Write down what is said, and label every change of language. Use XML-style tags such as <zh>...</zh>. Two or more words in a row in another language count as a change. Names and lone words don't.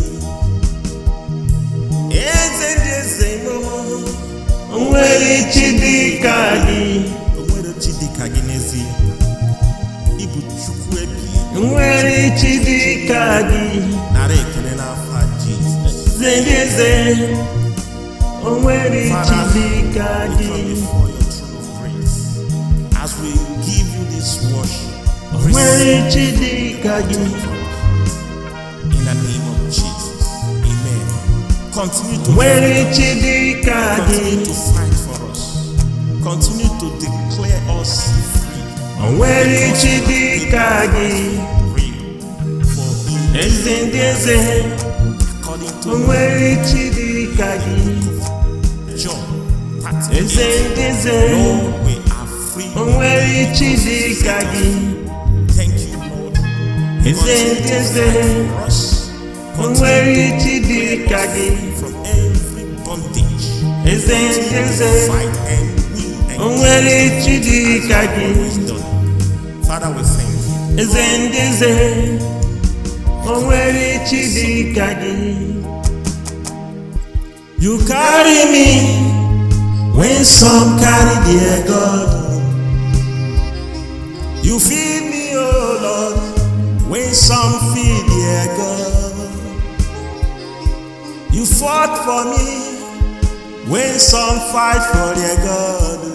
<ig>Eze ndị eze m, o nweghị chi dị ka gị. O nwere chi dị ka gị n'ezie. Nwere chi dị ka gị. Nara ekele n'afọ Jizọs. Eze, o nwere chi dị ka gị.</ig> <en>As we give you this worship,</en> <ig>nwere chi dị ka gị.</ig> <en>In the name of Jesus, amen. Continue to fight for us. Continue to declare us free.</en> <ig>Nwere chi dị ka gị. Eze ndị eze, o nwere chi dị ka gị. Eze ndị eze, o nwere chi dị ka gị. Eze ndị eze, o nwere chi dị ka gị. Eze ndị eze, o nwere chi dị ka gị.</ig> <en>Father, we thank you.</en> <ig>Eze ndị eze, o nwere chi dị ka gị.</ig> <en>You carry me when some carry their God. You feed me, oh Lord, when some feed their God. You fought for me when some fight for their God.</en>